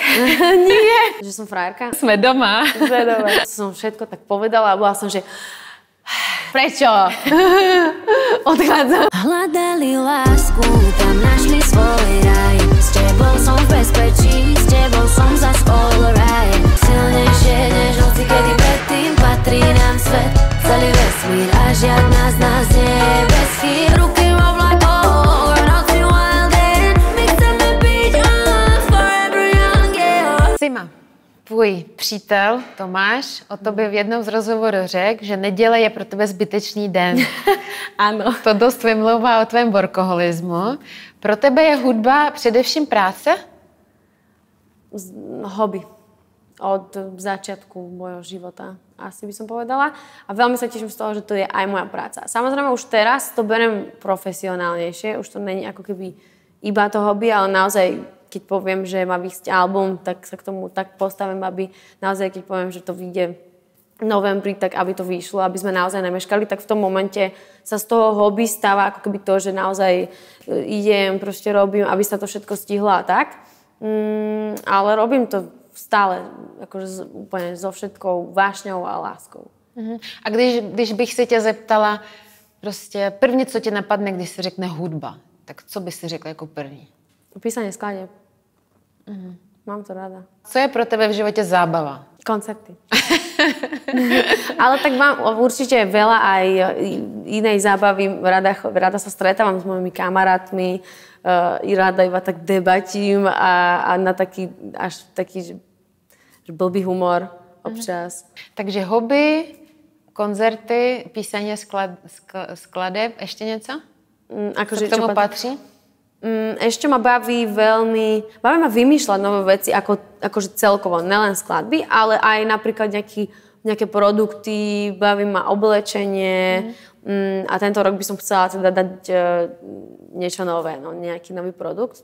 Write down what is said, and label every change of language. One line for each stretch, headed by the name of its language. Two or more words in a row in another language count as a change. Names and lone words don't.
Slovak: Nie. Že som frajerka? Sme doma. Sme doma. Som všetko tak povedala a bola som, že prečo? Odchádzam. Hľadali lásku, tam našli svoj raj. S tebou som v bezpečí, s tebou som zas
English: all right.
Slovak: Silnejšie než noci, kedy predtým patrí nám svet. Celý vesmír a žiadna z nás nie je bez chýb. Ruky mám vlakov, noci
English: wild and
Slovak: my chceme byť
English: forever young, yeah.
Czech: Sima, tvůj přítel Tomáš o tobě v jednom z rozhovorů řekl, že neděle je pro tebe zbytečný den.
Slovak: Áno.
Czech: To dost vymlouvá o tvém workoholismu. Pro tebe je hudba především práce?
Slovak: Hobby. Od začiatku môjho života, asi by som povedala. A veľmi sa teším z toho, že to je aj moja práca. Samozrejme, už teraz to berem profesionálnejšie. Už to není ako keby iba to hobby, ale naozaj, keď poviem, že má vyjsť album, tak sa k tomu tak postavím, aby naozaj, keď poviem, že to vyjde v novembri, tak aby to vyšlo, aby sme naozaj nemeškali, tak v tom momente sa z toho hobby stáva ako keby to, že naozaj idem, proste robím, aby sa to všetko stihlo a tak. Ale robím to stále akože úplne so všetkou vášňou a láskou.
Czech: A když bych se tě zeptala, prostě první, co tě napadne, když se řekne hudba, tak co bys si řekla jako první?
Slovak: Písanie skladieb. Mám to rada.
Czech: Co je pro tebe v životě zábava?
Slovak: Koncerty. Ale tak mám určite veľa aj inej zábavy. Rada sa stretávam s mojimi kamarátmi. I rada iba tak debatím a na taký, až taký, že blbý humor občas.
Czech: Takže hobby, koncerty, písaně skladeb, ještě něco? Co k tomu patří?
Slovak: Ešte ma baví ma vymýšľať nové veci, akože celkovo, nelen skladby, ale aj napríklad nejaké produkty, baví ma oblečenie a tento rok by som chcela teda dať niečo nové, nejaký nový produkt.